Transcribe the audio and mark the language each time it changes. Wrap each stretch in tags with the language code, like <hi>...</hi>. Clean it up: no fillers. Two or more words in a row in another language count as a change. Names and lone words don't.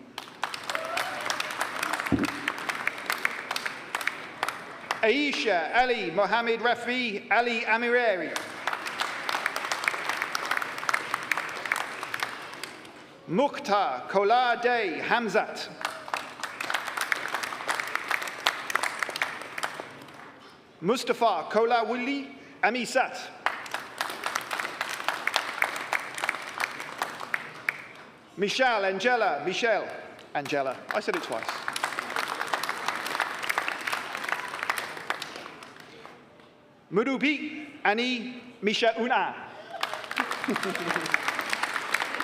<en>Aisha Ali Mohammed Rafi Ali Amireri. Mukhtar Kola Day Hamzat. Mustafa Kola Wuli Amisat. Michelle Angela Michelle Angela. I said it twice. Murubi Ani Misha Una.</en>